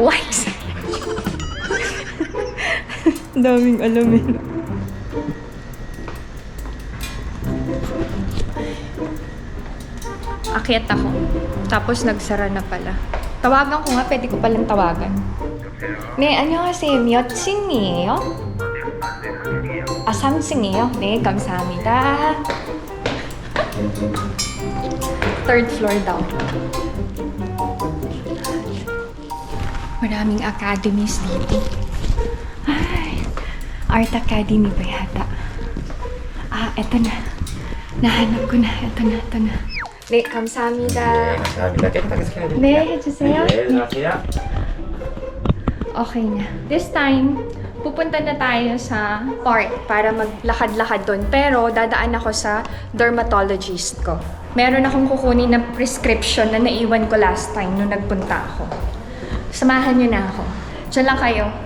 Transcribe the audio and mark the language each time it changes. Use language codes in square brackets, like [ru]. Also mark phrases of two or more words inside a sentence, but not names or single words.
[tl] What? Daming alamin. Akyat ako. Tapos, nagsara na pala. Tawagan ko nga. Pwede ko palang tawagan. [ko] 네, 안녕하세요. 몇 층이에요? 아, 3층이에요? 네, 감사합니다. [en] Third floor [tl] daw. Maraming academies dito. Ay, Art Academy ba yata? Eto na. Nahanap ko na. Eto na. 네, 감사합니다. 감사합니다. 깨끗하게 해야 됩니다. 네, 해주세요. 네, 들어가세요. Okay na. [en] This time, [tl] pupunta na tayo sa park para maglakad-lakad doon. Pero, dadaan ako sa dermatologist ko. Meron akong kukunin na prescription na naiwan ko [en] last time [tl] nung nagpunta ako. Samahan niyo na ako. Diyan lang kayo.